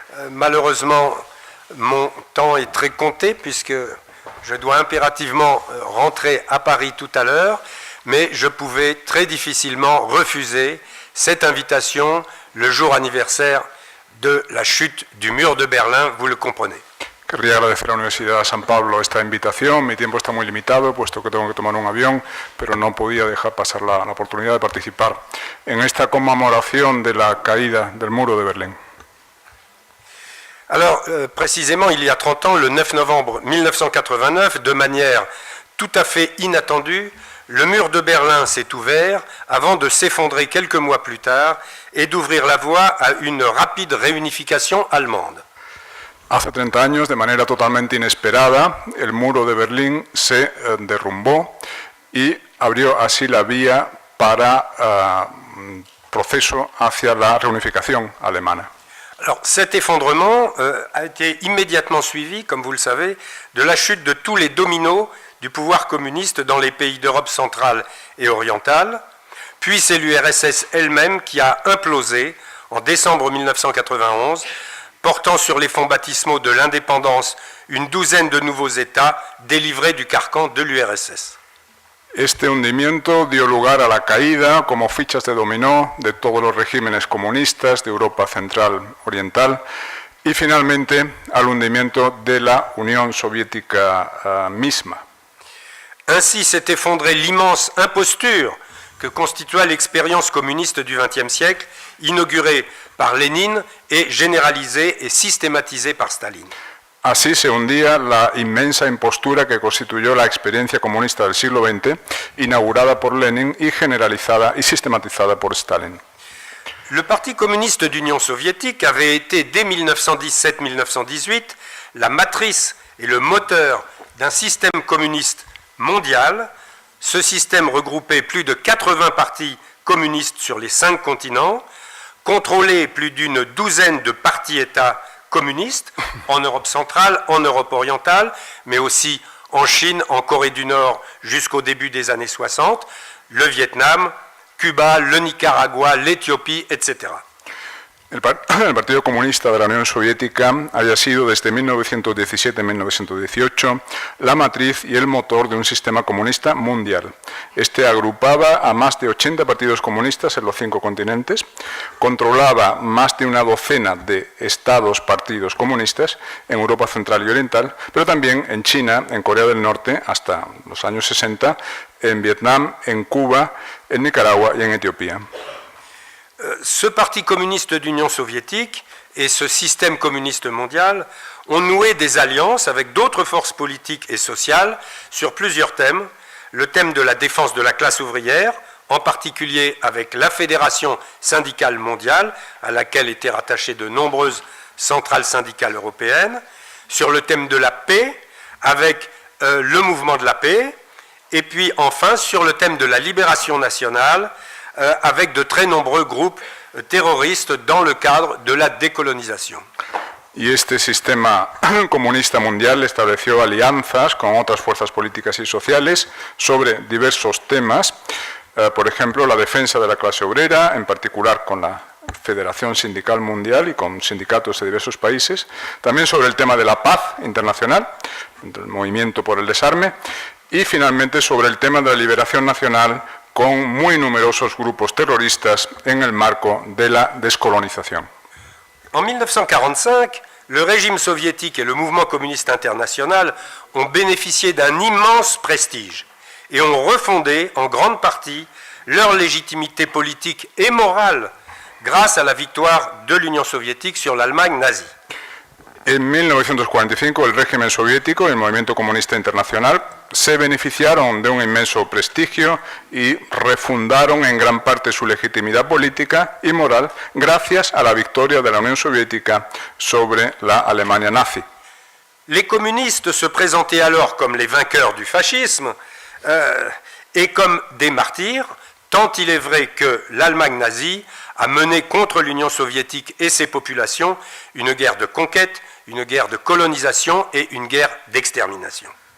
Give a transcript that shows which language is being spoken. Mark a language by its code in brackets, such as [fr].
[fr] Malheureusement, mon temps est très compté puisque je dois impérativement rentrer à Paris tout à l'heure, mais je pouvais très difficilement refuser cette invitation le jour anniversaire de la chute du mur de Berlin, vous le comprenez. [es] Querría agradecer a la Universidad de San Pablo esta invitación. Mi tiempo está muy limitado, puesto que tengo que tomar un avión, pero no podía dejar pasar la oportunidad de participar en esta conmemoración de la caída del muro de Berlín. [fr] Alors, précisément, il y a 30 ans, le 9 novembre 1989, de manière tout à fait inattendue, le mur de Berlin s'est ouvert avant de s'effondrer quelques mois plus tard et d'ouvrir la voie à une rapide réunification allemande. [es] Hace 30 años, de manera totalmente inesperada, el muro de Berlín se derrumbó y abrió así la vía para proceso hacia la reunificación alemana. [fr] Alors, cet effondrement a été immédiatement suivi, comme vous le savez, de la chute de tous les dominos du pouvoir communiste dans les pays d'Europe centrale et orientale, puis c'est l'URSS elle-même qui a implosé en décembre 1991, portant sur les fonds baptismaux de l'indépendance une douzaine de nouveaux États délivrés du carcan de l'URSS. [es] Este hundimiento dio lugar a la caída como fichas de dominó de todos los regímenes comunistas de Europa Central Oriental y finalmente al hundimiento de la Unión Soviética misma. [fr] Ainsi s'est effondrée l'immense imposture que constitua l'expérience communiste du XXe siècle, inaugurée par Lénine et généralisée et systématisée par Staline. [es] Así se hundía la inmensa impostura que constituyó la experiencia comunista del siglo XX, inaugurada por Lenin y generalizada y sistematizada por Stalin. [fr] Le Parti communiste d'Union soviétique avait été, dès 1917-1918, la matrice et le moteur d'un système communiste mondial. Ce système regroupait plus de 80 partis communistes sur les 5 continents, contrôlait plus d'une douzaine de partis-États communistes en Europe centrale, en Europe orientale, mais aussi en Chine, en Corée du Nord jusqu'au début des années 60, le Vietnam, Cuba, le Nicaragua, l'Éthiopie, etc. [es] El Partido Comunista de la Unión Soviética había sido desde 1917-1918 la matriz y el motor de un sistema comunista mundial. Este agrupaba a más de 80 partidos comunistas en los 5 continentes, controlaba más de una docena de estados partidos comunistas en Europa Central y Oriental, pero también en China, en Corea del Norte, hasta los años 60, en Vietnam, en Cuba, en Nicaragua y en Etiopía. [fr] Ce parti communiste d'Union soviétique et ce système communiste mondial ont noué des alliances avec d'autres forces politiques et sociales sur plusieurs thèmes. Le thème de la défense de la classe ouvrière, en particulier avec la Fédération syndicale mondiale, à laquelle étaient rattachées de nombreuses centrales syndicales européennes. Sur le thème de la paix, avec le mouvement de la paix. Et puis enfin sur le thème de la libération nationale, avec de très nombreux groupes terroristes dans le cadre de la décolonisation. [es] Y este sistema comunista mundial estableció alianzas con otras fuerzas políticas y sociales sobre diversos temas, por ejemplo, la defensa de la clase obrera, en particular con la Federación Sindical Mundial y con sindicatos de diversos países, también sobre el tema de la paz internacional, el movimiento por el desarme, y finalmente sobre el tema de la liberación nacional, con muy numerosos grupos terroristas en el marco de la descolonización. [fr] En 1945, le régime soviétique et le mouvement communiste international ont bénéficié d'un immense prestige et ont refondé en grande partie leur légitimité politique et morale grâce à la victoire de l'Union soviétique sur l'Allemagne nazie. [es] En 1945, el régimen soviético y el movimiento comunista internacional se beneficiaron de un inmenso prestigio y refundaron en gran parte su legitimidad política y moral gracias a la victoria de la Unión Soviética sobre la Alemania nazi. [fr] Les communistes se présentaient alors comme les vainqueurs du fascisme et comme des martyrs, tant il est vrai que l'Allemagne nazie a mené contre l'Union soviétique et ses populations une guerre de conquête, une guerre de colonisation et une guerre d'extermination.